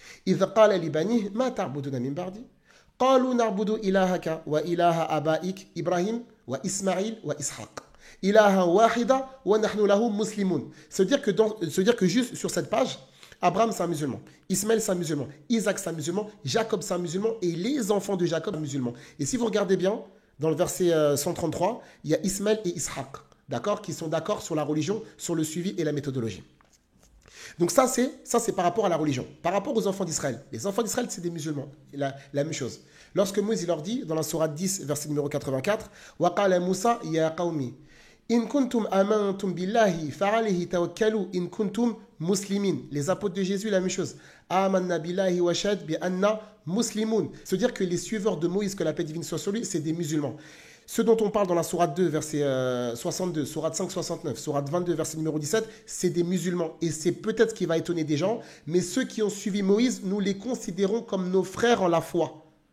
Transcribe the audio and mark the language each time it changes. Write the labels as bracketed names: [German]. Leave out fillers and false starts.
[Arabic] إذ قال لبنيه ما تعبدون من بعدي قالوا نعبد إلهك وإله آبائك إبراهيم وإسماعيل وإسحاق إلها واحدا ونحن له مسلمون. [French] Se dire que juste sur cette page, Abraham c'est un musulman, Ismaël c'est un musulman, Isaac c'est un musulman, Jacob c'est un musulman et les enfants de Jacob sont musulmans. Et si vous regardez bien, dans le verset 133, il y a Ismaël et Ishaq, d'accord, qui sont d'accord sur la religion, sur le suivi et la méthodologie. Donc ça c'est par rapport à la religion. Par rapport aux enfants d'Israël. Les enfants d'Israël, c'est des musulmans. La même chose. Lorsque Moïse il leur dit, dans la sourate 10, verset numéro 84, [Arabic] وَقَالَ مُوسَى يَا قَوْمِ إِن كُنْتُمْ آمَنْتُمْ بِاللَّهِ فَعَلَيْهِ تَوَكَّلُوا إِن كُنْتُمْ مُسْلِمِينَ. [French] Les apôtres de Jésus, la même chose. [Arabic] آمَنَّا بِاللَّهِ وَشَهِدْ بِأَنَّا مُسْلِمُونَ. [French] C'est-à-dire que les suiveurs de Moïse, que la paix divine soit sur lui, c'est des musulmans. Ce dont on parle dans la sourate 2, verset 62, sourate 5, 69, sourate 22, verset numéro 17, c'est des musulmans. Et c'est peut-être ce qui va étonner des gens, mais ceux qui ont suivi Moïse, nous les considérons comme nos frères en la foi.